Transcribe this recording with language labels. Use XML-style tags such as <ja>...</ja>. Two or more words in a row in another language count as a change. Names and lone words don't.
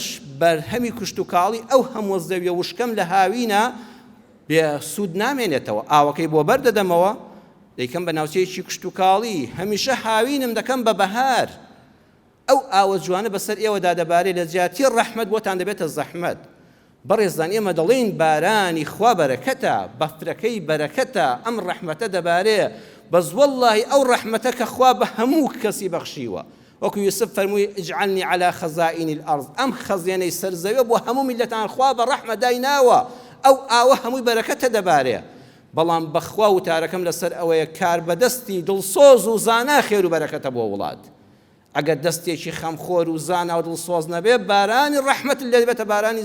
<ckb>بەرهەمی کوشت و کاڵی ئەو هەموو زەویە وشکەم لە هاوینە بێ سوود نامێنێتەوە ئاوەکەی بۆ بەردەدەمەوە دەیکەم بە ناوچەیەکی کوشت و کاڵی هەمیشە هاوینم دەکەم بە بەهار ئەو ئاوە جوانە بەسەر ئێوەدا دەبارێت لە جیاتی ڕەحمەت بۆتان دەبێتە زەحمەت بەڕێزان ئێمە دەڵێن بارانی خوا بەرەکەتە بەفرەکەی بەرەکەتە ئەم ڕەحمەتە دەبارێ بەس وەڵڵاهی ئەو ڕەحمەتە کە خوا بە هەموو کەسی بەخشیوە وەکو یوسف فەرمووی</ckb> <ar>اجعلنی على خەزائین الأرض</ar> <ckb>ئەم خەزیێنەی سەرزەویە بۆ هەموو میلەتان خوا بە ڕەحمە دایناوە ئەو ئاوە هەمووی بەرەکەتە دەبارێ بەڵام بەخوا وتارەکەم لەسەر ئەوەیە کار بەدەستی دڵسۆز و زانا خێر و بەرەکەتە بۆ وڵات ئەگەر دەستێکی خەمخۆر و زانا و دڵسۆز نەبێ بارانی ڕەحمەت لێ دەبێتە بارانی</ckb>